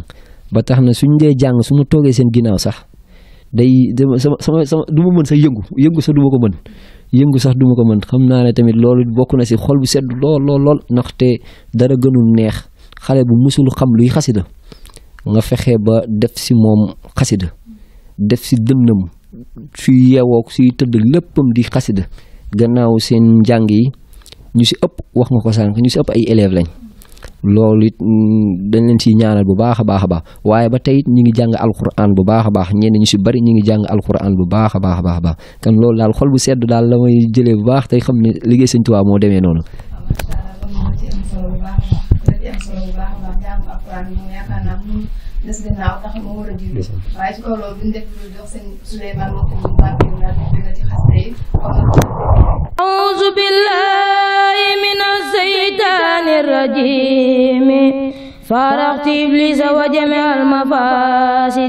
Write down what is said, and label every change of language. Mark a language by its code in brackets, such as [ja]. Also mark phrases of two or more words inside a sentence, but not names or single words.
[wo] ba tax na suñ dee jàng su ma toogee seen ginnaaw sax day sama du ma mën sax yëngu sax du ma ko mën yëngu sax du ma ko mën xam naa ne tamit loolu bokk na si xol bu sedd lool ndaxte dara gënul neex xale bu musul xam luy xasida nga fexe ba def si moom xasida def si dënnam suy yeewoo suy tëdd léppam di xasida gannaaw seen njàng yi ñu si ëpp wax nga ko sànq ñu si ëpp ay élèves lañ. loolu it dañ leen ciy ñaanal bu baax a baax a baax waaye ba tey ñu ngi jàng alquran bu baax a baax ñenn ñu si bari ñu ngi jàng alquran bu baax a baax a baax kan loolu daal xol bu sedd daal la may jëlee bu baax tey xam ne liggéey Sëñ Tuubaa moo demee noonu. [ar] أعوذ بالله من الشيطان الرجيم فارقت إبليس وجميع المفاسد